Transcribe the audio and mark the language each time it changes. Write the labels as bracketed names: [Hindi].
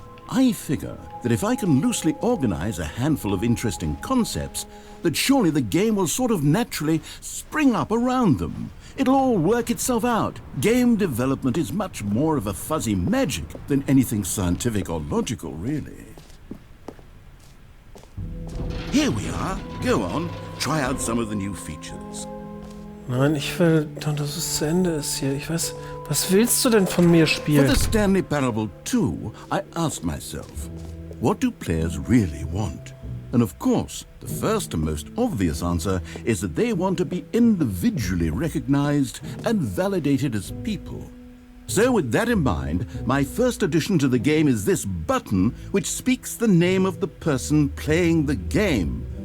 [English] I figure that if I can loosely organize a handful of interesting concepts, that surely the game will sort of naturally spring up around them. It'll all work itself out. Game development is much more of a fuzzy magic than anything scientific or logical, really. Here we are. Go on. Try out some of the new features. [German] Nein, ich will, dass es zu Ende ist hier. Ich weiß, was willst du denn von mir spielen? [English] For the Stanley Parable 2, I asked myself, what do players really want? And of course, the first and most obvious answer is that they want to be individually recognized and validated as people. So with that in mind, my first addition to the game is this button which speaks the name of the person playing the game.